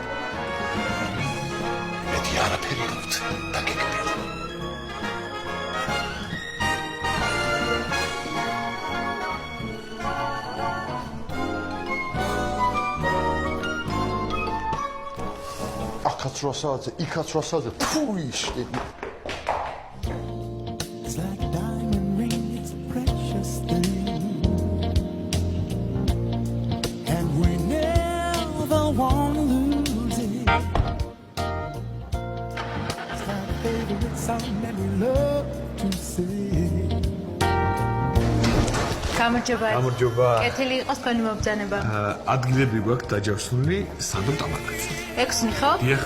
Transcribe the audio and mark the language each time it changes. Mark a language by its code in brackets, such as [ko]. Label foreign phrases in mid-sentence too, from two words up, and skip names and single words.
[ka] მეტი არაფერი გქთ დაგეკბილ. აქაც 8 საათზე, იქაც 8 საათზე. ფუი შენი. [en] It's like a diamond ring, it's a precious thing. And we never want to lose it. It's my favorite song that we love to sing. [ka] გამარჯობა. გამარჯობა. კეთილი იყოს თქვენი მობრძანება. ადგილები გვაქვს დაჯავსნული სანდო ტამაკაზე. 6-ნი ხო? დიახ.